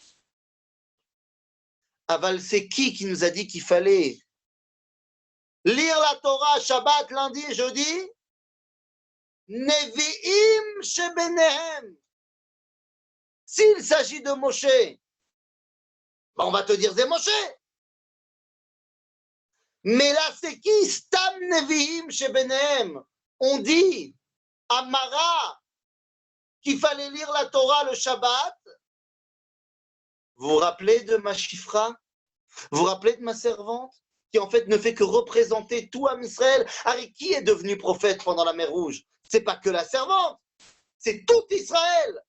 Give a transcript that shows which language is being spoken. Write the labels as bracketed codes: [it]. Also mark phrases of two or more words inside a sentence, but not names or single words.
[fr] Aval, c'est qui nous a dit qu'il fallait lire la Torah Shabbat, lundi et jeudi? [he] נביאים שביניהם. [fr] S'il s'agit de Moshe, on va te dire c'est Moshe. Mais là, c'est qui? [he] סתם נביאים שביניהם. [fr] On dit Amara qu'il fallait lire la Torah le Shabbat. Vous vous rappelez de ma Shifra? Vous vous rappelez de ma servante? Qui en fait ne fait que représenter tout [he] עם ישראל. [fr] Harry, qui est devenu prophète pendant la mer Rouge? C'est pas que la servante, c'est tout Israël.